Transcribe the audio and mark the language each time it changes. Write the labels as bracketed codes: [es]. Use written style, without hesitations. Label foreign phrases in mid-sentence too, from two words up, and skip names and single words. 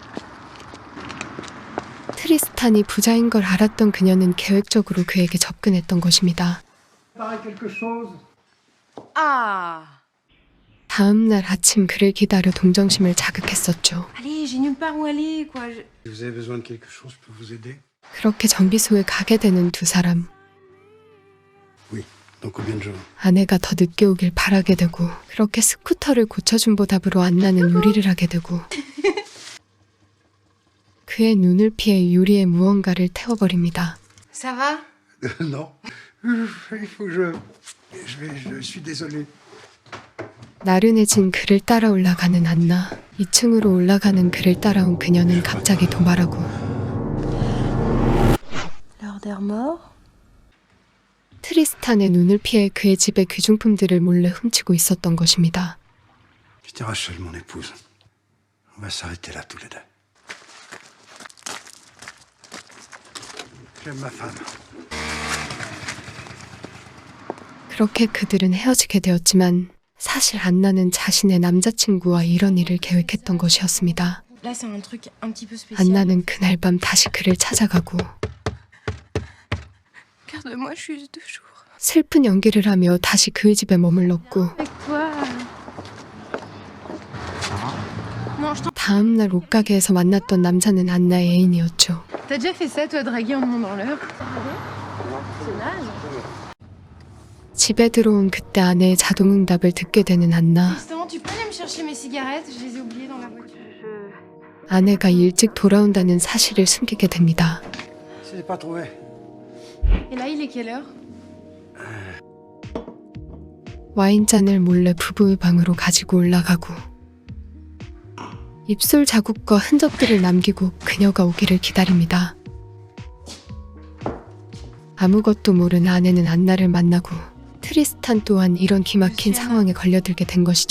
[ko] 트리스탄이 부자인 걸 알았던 그녀는 계획적으로 그에게 접근했던 것입니다. [fr] Pareil quelque chose. Ah. [ko] 다음 날 아침 그를 기다려 동정심을 자극했었죠. [fr] Allez, j'ai nulle part où aller, quoi. Si vous avez besoin de quelque chose, je peux vous aider. [ko] 그렇게 정비소에 가게 되는 두 사람. [fr] Oui, donc combien de jours? [ko] 아내가 더 늦게 오길 바라게 되고 그렇게 스쿠터를 고쳐준 보답으로 안나는 요리를 하게 되고 그의 눈을 피해 유리에 무언가를 태워버립니다. [fr] Ça va? Non. Il faut que je suis désolé. [ko] 나른해진 그를 따라 올라가는 안나. 2층으로 올라가는 그를 따라온 그녀는 갑자기 도말하고 [fr] L'heure des morts? [ko] 트리스탄의 눈을 피해 그의 집의 귀중품들을 몰래 훔치고 있었던 것입니다. [fr] Je te rachète mon épouse. On va s'arrêter là tous les deux. J'aime ma femme. [ko] 그렇게 그들은 헤어지게 되었지만 사실 안나는 자신의 남자친구와 이런 일을 계획했던 것이었습니다. [fr] Là, c'est un truc un petit peu spécial. [ko] 안나는 그날 밤 다시 그를 찾아가고 [fr] Garde-moi juste 2 jours. [ko] 슬픈 연기를 하며 다시 그의 집에 머물렀고 [fr] Avec toi. Non, je t'en... [ko] 다음 날 옷가게에서 만났던 남자는 안나의 애인이었죠. [fr] T'as déjà fait ça, toi, draguer en demandant l'heure? C'est naze. [ko] 집에 들어온 그때 아내의 자동응답을 듣게 되는 안나. [fr] Justement, tu peux aller me chercher mes cigarettes? Je les ai oubliées dans la voiture. [ko] 아내가 일찍 돌아온다는 사실을 숨기게 됩니다. [fr] Je l'ai pas trouvé. Et là, il est quelle heure? [ko] 와인잔을 몰래 부부의 방으로 가지고 올라가고 입술 자국과 흔적들을 남기고 그녀가 오기를 기다립니다. 아무것도 모른 아내는 안나를 만나고 트리스탄 또한 이런 기막힌 상황에 걸려들게 된 것이죠.